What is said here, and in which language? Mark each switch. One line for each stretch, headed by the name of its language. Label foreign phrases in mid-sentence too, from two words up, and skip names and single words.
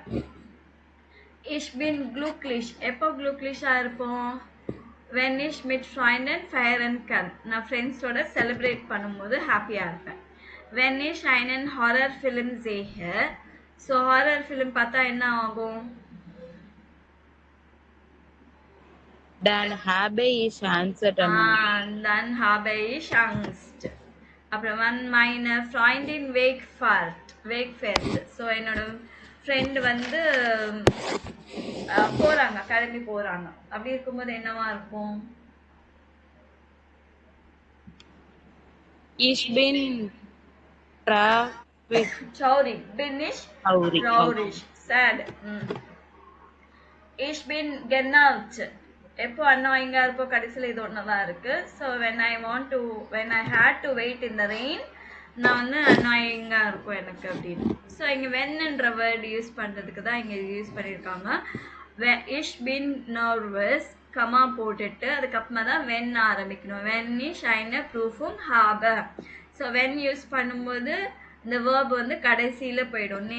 German: Ich bin glücklich.
Tamil: எப்போ க்ளூக்லிஷாக இருப்போம்?
German: Wenn ich mit Freunden feiern kann.
Tamil: நான் ஃப்ரெண்ட்ஸோட செலிப்ரேட் பண்ணும்போது ஹாப்பியாக இருப்பேன்.
German: Wenn ich einen Horrorfilm sehe.
Tamil: ஸோ ஹாரர் ஃபிலிம் பார்த்தா என்ன ஆகும்?
German: Dann habe ich Angst. Dann habe ich Angst. அப்புறம் meine Freundin wegfährt.
Tamil: ஸோ என்னோட ஃப்ரெண்ட் வந்து போறாங்க, கிளம்பி போறாங்க. அப்படி இருக்கும்போது என்னவா இருக்கும்?
German: Ich bin traurig. Bin ich traurig. Sad. Ich bin genervt.
Tamil: எப்போ அன்னாயிங்கா இருப்போ? கடைசியில் இது ஒன்றுதான் இருக்கு. ஸோ
English: when I had to wait in the rain,
Tamil: நான் வந்து அன்னாயிங்கா இருக்கும் எனக்கு அப்படின்னு. ஸோ இங்கே வென்ன்ற வேர்டு யூஸ் பண்ணுறதுக்கு தான் இங்கே யூஸ் பண்ணியிருக்காங்க.
German: Ich bin nervös
Tamil: கமா போட்டுட்டு அதுக்கப்புறமா தான் வென் ஆரம்பிக்கணும்.
German: Wenn ich eine Prüfung habe.
Tamil: ஸோ வென் யூஸ் பண்ணும்போது இந்த வேர்ப் வந்து கடைசியில் போயிடும்.